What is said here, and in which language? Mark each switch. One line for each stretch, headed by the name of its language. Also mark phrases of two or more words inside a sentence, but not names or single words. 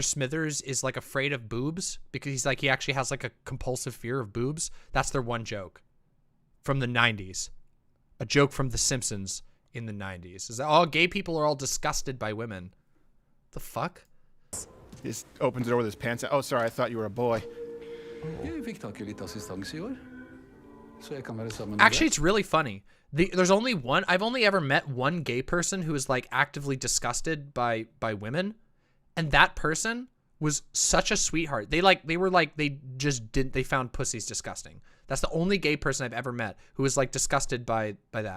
English: Smithers is like afraid of boobs because he's like, he actually has like a compulsive fear of boobs. That's their one joke from the 90s. A joke from The Simpsons in the 90s is that all gay people are all disgusted by women. The fuck? He just opens the door with his pants out. Oh, sorry, I thought you were a boy.
Norwegian: Jeg fikk tak I litt assistanse I år. Så jeg kan være sammen med
English: Actually, it's really funny. There's only one. I've only ever met one gay person who is like actively disgusted by women, and that person was such a sweetheart. They found pussies disgusting. That's the only gay person I've ever met who was like disgusted by that.